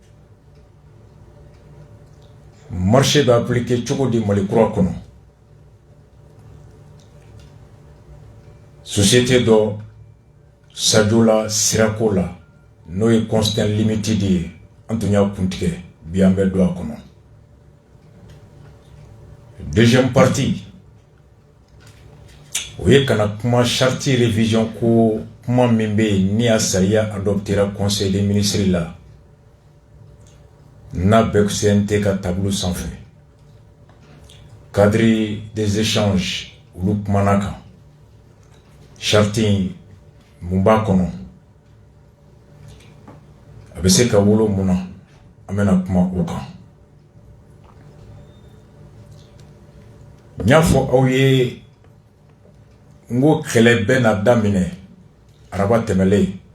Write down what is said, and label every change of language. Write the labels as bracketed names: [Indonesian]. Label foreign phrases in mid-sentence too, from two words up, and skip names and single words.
[Bambara] Marché bɛ appliqué cogo di Mali kura kɔnɔ. Société dɔ Sajola Sirako la n'o ye Constant Limited ye an tun y'a kuntigɛ bi an bɛ don a kɔnɔ. [French] Deuxième partie [Bambara] o ye kana kuma [French] charte révision [Bambara] ko kuma min bɛ yen ni a sariya adoptera [French] Conseil des ministres [Bambara] la n'a bɛɛ CNT ka tableau sanfɛ. [French] Cadre des échanges [Bambara] olu kumana kan. Charte mun b'a kɔnɔ a bɛ se ka wolo mun na an bɛna kuma o kan. N y'a fɔ aw ye n ko kɛlɛ bɛ na daminɛ araba tɛmɛlen.